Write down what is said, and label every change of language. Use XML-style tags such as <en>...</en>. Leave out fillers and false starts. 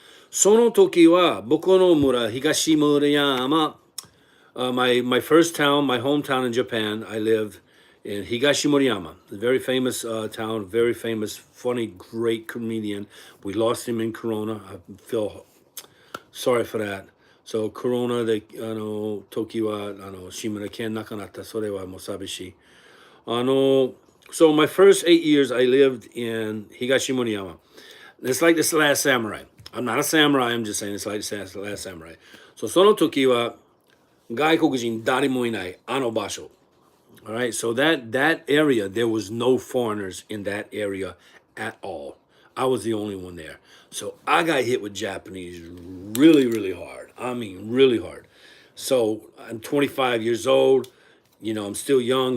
<ja>その時は僕の村東村山</ja> <en>my first town, my hometown in Japan, I lived in Higashimoriyama, a very famous town, very famous, funny, great comedian. We lost him in Corona. I feel sorry for that.</en> <ja>So Corona で時は志村けん亡くなった。それはもう寂しい。</ja> <en>So my first 8 years I lived in Higashimoriyama. It's like this Last Samurai. I'm not a samurai, I'm just saying it's like this Last Samurai.</en> <ja>So その時は外国人誰もいないあの場所。</ja> <en>All right, so that area, there was no foreigners in that area at all. I was the only one there. So I got hit with Japanese really, really hard. I mean, really hard. So I'm 25 years old. You know, I'm still young.</en>